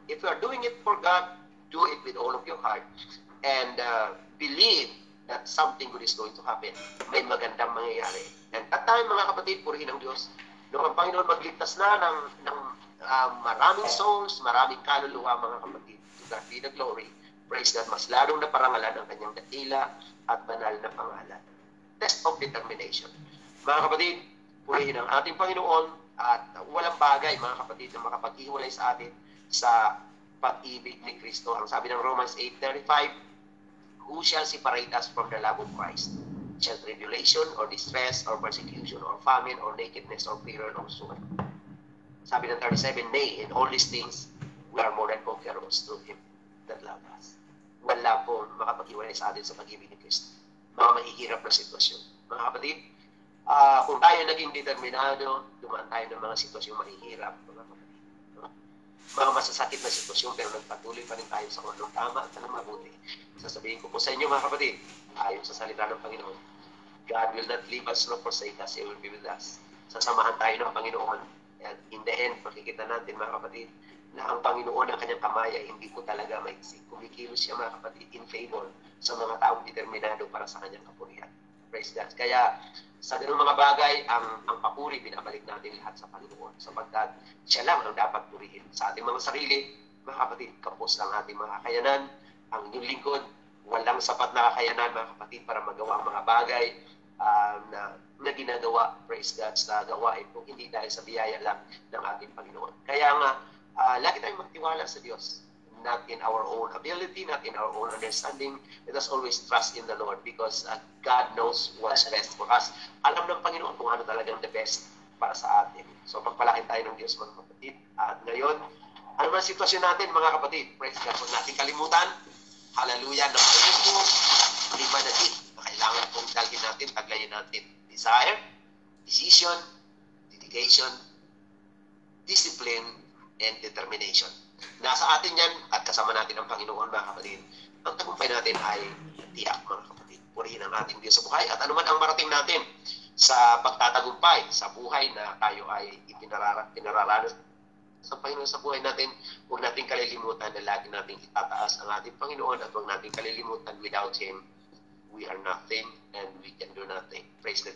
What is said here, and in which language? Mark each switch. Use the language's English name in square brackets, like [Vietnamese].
[English] If you are doing it for God, do it with all of your heart. And believe that that something good is going to happen. [Filipino] May magandang mangyayari. [English] And that time, [Filipino] mga kapatid, purihin ang Diyos. Noong ang Panginoon magligtas na ng maraming souls, maraming kaluluwa, mga kapatid. [English] To God be the glory. Praise God. [Filipino] Mas lalong na parangalan ang kanyang dakila at banal na pangalan. [English] Test of determination. [Filipino] Mga kapatid, purihin ang ating Panginoon at walang bagay, mga kapatid, na makapag-iwalay sa atin sa pag-ibig ni Kristo. Ang sabi ng [English] Romans 8:35, who shall separate us from the love of Christ? Shall tribulation or distress or persecution or famine or nakedness or peril or sword? [Filipino] Sabi ng [English] 37, nay, in all these things, we are more than conquerors through Him that love us. [Filipino] Wala po makapag-iwalay sa atin sa pag-ibig ni Kristo. Mga mahihirap na sitwasyon. Mga kapatid, kung tayo naging determinado, dumaan tayo ng mga sitwasyong mahihirap, mga kapatid. Mga masasakit na sitwasyon, pero nagpatuloy pa rin tayo sa kung anong tama at anong mabuti. Sasabihin ko po sa inyo, mga kapatid, ayon sa salita ng Panginoon, [English] God will not leave us nor forsake us, He will be with us. [Filipino] Sasamahan tayo ng Panginoon. [English] And in the end, [Filipino] makikita natin, mga kapatid, na ang Panginoon ang kanyang kamay ay hindi po talaga maiksi. Kumikilos siya, mga kapatid, [English] in favor [Filipino] sa mga taong determinado para sa kanyang kapurihan. [English] Praise God. [Filipino] Kaya, sa ganung mga bagay, ang papuri, binabalik natin lahat sa Panginoon. Sapagkat siya lang ang dapat purihin. Sa ating mga sarili, mga kapatid, kapos lang ating mga kakayanan. Ang inyong lingkod, walang sapat na kakayanan, mga kapatid, para magawa ang mga bagay na ginagawa, [English] praise God, [Filipino] sa gawain po. Hindi dahil sa biyaya lang ng ating Panginoon. Kaya nga, lagi tayong magtiwala sa Diyos. [English] Not in our own ability, not in our own understanding. Let us always trust in the Lord because God knows what's best for us. [Filipino] Alam ng Panginoon kung ano talagang the best para sa atin. So pagpalain tayo ng Diyos, mga kapatid. At ngayon, ano man sitwasyon natin, mga kapatid, [English] praise God, [Filipino] huwag natin kalimutan, hallelujah, na mayroon po 5 na din na kailangan pong dalhin natin, taglayin natin. [English] Desire, decision, dedication, discipline, and determination. [Filipino] Nasa atin yan at kasama natin ang Panginoon, mga kapatid. Ang tagumpay natin ay tiyak, mga kapatid. Purihin ang ating Diyos sa buhay at anuman ang marating natin sa pagtatagumpay sa buhay na tayo ay pinararanas sa Panginoon sa buhay natin, huwag natin kalilimutan na lagi natin itataas ang ating Panginoon at huwag natin kalilimutan [English] without Him, we are nothing and we can do nothing. Praise God.